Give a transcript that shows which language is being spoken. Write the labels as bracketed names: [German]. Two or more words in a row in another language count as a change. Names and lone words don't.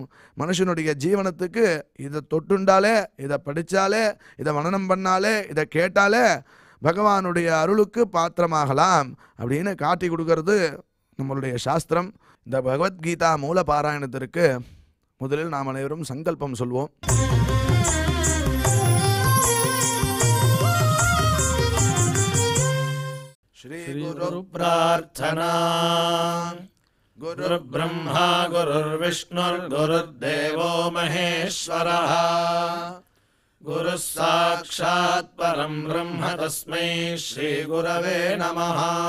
[Tamil] மனுஷனுடைய ஜீவனத்துக்கு இதை தொட்டுண்டாலே, இதை படித்தாலே, இதை மனனம் பண்ணாலே, இதை கேட்டாலே பகவானுடைய அருளுக்கு பாத்திரமாகலாம் அப்படின்னு காட்டி கொடுக்கறது நம்மளுடைய சாஸ்திரம். இந்த பகவத்கீதா மூல பாராயணத்திற்கு முதலில் நாம் அனைவரும் சங்கல்பம் சொல்வோம். [Sanskrit] श्री गुरु प्रार्थना. गुरु ब्रह्मा गुरुर्विष्णुर्गुरुर्देवो महेश्वरः. गुरु साक्षात् परं ब्रह्म तस्मै श्री गुरवे नमः.